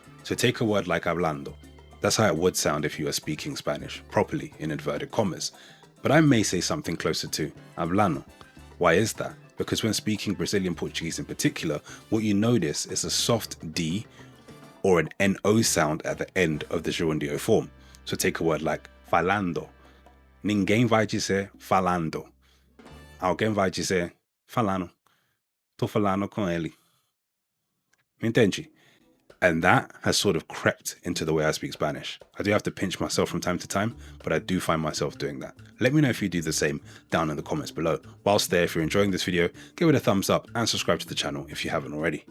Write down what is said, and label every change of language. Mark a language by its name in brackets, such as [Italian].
[English] So take a word like hablando. That's how it would sound if you were speaking Spanish, properly, in inverted commas. But I may say something closer to hablando. Why is that? Because when speaking Brazilian Portuguese in particular, what you notice is a soft D or an NO sound at the end of the gerundio form. So take a word like falando. [Portuguese] Ninguém vai dizer falando. Alguém vai dizer falando. Tô falando com ele. Me entende? [English] And that has sort of crept into the way I speak Spanish. I do have to pinch myself from time to time, but I do find myself doing that. Let me know if you do the same down in the comments below. Whilst there, if you're enjoying this video, give it a thumbs up and subscribe to the channel if you haven't already.